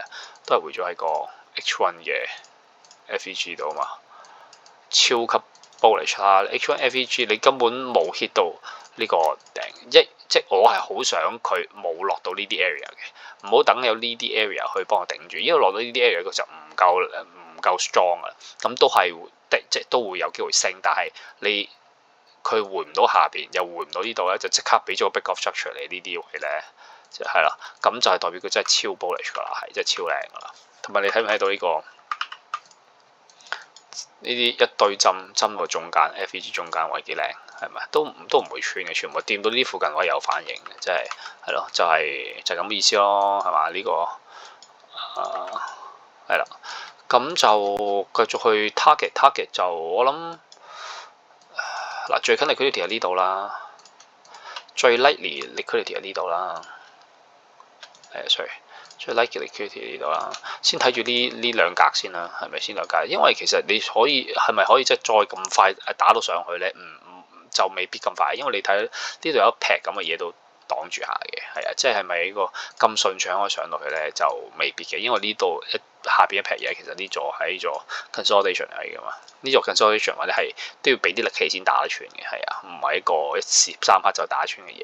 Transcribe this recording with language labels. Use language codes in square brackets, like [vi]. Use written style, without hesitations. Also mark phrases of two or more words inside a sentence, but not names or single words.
[yue] 都係回咗喺個 H1 嘅 FEG 度啊嘛，超級 bullish 啦 ！H1 FEG 你根本冇 hit 到呢個頂，即我係好想佢冇落到呢啲 area 嘅，唔好等有呢啲 area 去幫我頂住，因為落到呢啲 area 佢就唔夠 strong 啊，咁都係即都會有機會升，但係佢回唔到下邊，又回唔到呢度咧，就即刻俾咗個 [en] break of structure [yue] 嚟呢啲位咧，係啦，咁就係代表佢真係超 bullish 噶啦，係真係超靚噶啦，同埋你睇唔睇到呢個？呢啲一堆針個中間 FEG 中間位幾靚，係咪？都唔會穿嘅，全部掂到呢附近位有反應嘅，即係咯，就係咁意思咯，係嘛？呢個係啦，咁就繼續去 target 就我諗嗱，最近 liquidity 喺呢度啦，最 [en] likely liquidity [yue] 喺呢度啦，sorry 最 [en] like liquidity [yue] 呢度啦，先睇住呢兩格先啦，係咪先兩格？因為其實你可以係咪可以即係再咁快打到上去咧？就未必咁快，因為你睇呢度有一劈咁嘅嘢都擋住下嘅，係啊，即係咪呢個咁順暢可以上到去咧？就未必嘅，因為呢度下邊一劈嘢，其實呢座係呢座 consolidation 嚟㗎嘛，呢座 consolidation 或者係都要俾啲力氣先打得穿嘅，係啊，唔係一個一時三刻就打穿嘅嘢。